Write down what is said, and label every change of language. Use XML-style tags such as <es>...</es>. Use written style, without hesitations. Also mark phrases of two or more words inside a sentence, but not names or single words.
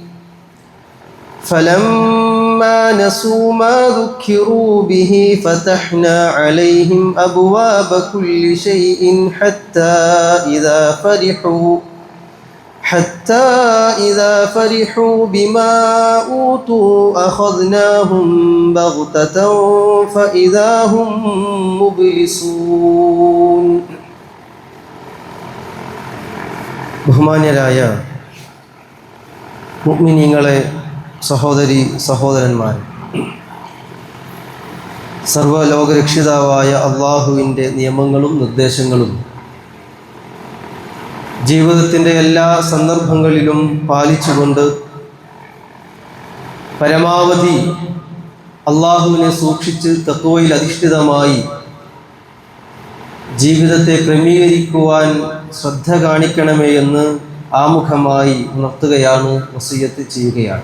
<ar>فلما نسوا ما ذكروا به فتحنا عليهم أبواب كل شيء حتى إذا فرحوا بما أوتوا أخذناهم بغتة فإذا هم مبلسون</ar> <ml>ബഹുമാന്യരായ മുഅ്മിനീങ്ങളെ, സഹോദരി സഹോദരന്മാരെ, സർവ്വലോകരക്ഷിതാവായ അള്ളാഹുവിൻ്റെ നിയമങ്ങളും നിർദ്ദേശങ്ങളും ജീവിതത്തിൻ്റെ എല്ലാ സന്ദർഭങ്ങളിലും പാലിച്ചുകൊണ്ട് പരമാവധി അള്ളാഹുവിനെ സൂക്ഷിച്ച് തഖ്വയിൽ അധിഷ്ഠിതമായി ജീവിതത്തെ ക്രമീകരിക്കുവാൻ ശ്രദ്ധ കാണിക്കണമേ എന്ന് ആമുഖമായി ഉണർത്തുകയാണ്, വസിയ്യത്ത് ചെയ്യുകയാണ്.</ml>